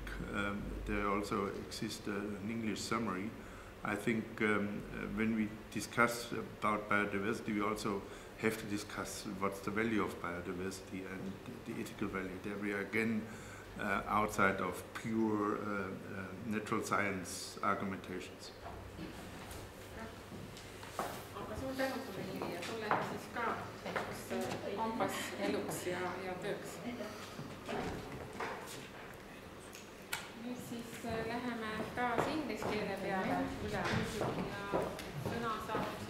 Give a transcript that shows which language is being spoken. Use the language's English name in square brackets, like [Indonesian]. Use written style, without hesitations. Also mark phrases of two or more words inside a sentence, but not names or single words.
[English] There also exists an English summary. I think when we discuss about biodiversity, we also have to discuss what's the value of biodiversity and the ethical value. There we are again outside of pure natural science argumentations. [Estonian] Suur tänu sulle, Iiri, ja sulle siis ka kompas eluks ja tööks. Nüüd siis läheme taas inglise keele peale üle ja sõna saab